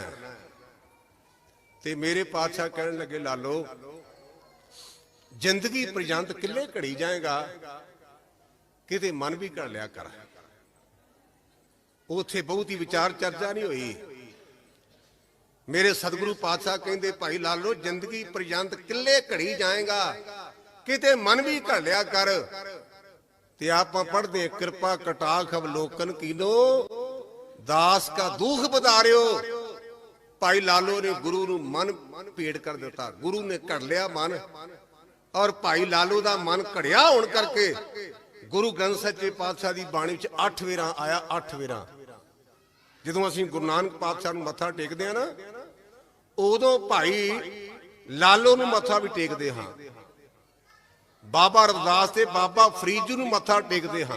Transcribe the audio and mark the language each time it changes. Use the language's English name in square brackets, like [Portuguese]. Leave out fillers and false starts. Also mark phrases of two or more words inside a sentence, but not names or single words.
[Punjabi] ਤੇ ਮੇਰੇ ਪਾਤਸ਼ਾਹ ਕਹਿਣ ਲੱਗੇ ਲਾਲੋ ਜ਼ਿੰਦਗੀ ਪਰਜੰਤ ਕਿੱਲੇ ਘੜੀ ਜਾਏਗਾ, ਕਿਤੇ ਮਨ ਵੀ ਘੜ ਲਿਆ ਕਰ। ਉੱਥੇ ਬਹੁਤੀ ਵਿਚਾਰ ਚਰਚਾ ਨਹੀਂ ਹੋਈ। ਮੇਰੇ ਸਤਿਗੁਰੂ ਪਾਤਸ਼ਾਹ ਕਹਿੰਦੇ ਭਾਈ ਲਾਲੋ ਜ਼ਿੰਦਗੀ ਪਰਜੰਤ ਕਿੱਲੇ ਘੜੀ ਜਾਏਗਾ, ਕਿਤੇ ਮਨ ਭੀ ਘਲਿਆ ਕਰ। ਤੇ ਆਪਾਂ ਪੜ੍ਹਦੇ ਕ੍ਰਿਪਾ ਕਟਾਖ ਅਵਲੋਕਨ ਕੀਨੋ, ਦਾਸ ਕਾ ਦੁਖ ਬਦਾਰਿਓ। ਭਾਈ ਲਾਲੋ ਨੇ ਗੁਰੂ ਨੂੰ ਮਨ ਭੇਟ ਕਰ ਦਿੱਤਾ, ਗੁਰੂ ਨੇ ਘੜ ਲਿਆ ਮਨ, ਔਰ ਭਾਈ ਲਾਲੋ ਦਾ ਮਨ ਘੜਿਆ ਹੋਣ ਕਰਕੇ ਗੁਰੂ ਗ੍ਰੰਥ ਸੱਚੇ ਪਾਤਸ਼ਾਹ ਦੀ ਬਾਣੀ ਵਿਚ 8 ਵੇਰਾ ਆਇਆ। 8 ਵੇਰਾ ਜਦੋਂ ਅਸੀਂ ਗੁਰੂ ਨਾਨਕ ਪਾਤਸ਼ਾਹ ਨੂੰ ਮੱਥਾ ਟੇਕਦੇ ਹਾਂ ਨਾ, ਓਦੋਂ ਭਾਈ ਲਾਲੋ ਨੂੰ ਮੱਥਾ ਭੀ ਟੇਕਦੇ ਹਾਂ, ਬਾਬਾ ਰਵਿਦਾਸ ਤੇ ਬਾਬਾ ਫਰੀਦ ਜੀ ਨੂੰ ਮੱਥਾ ਟੇਕਦੇ ਹਾਂ।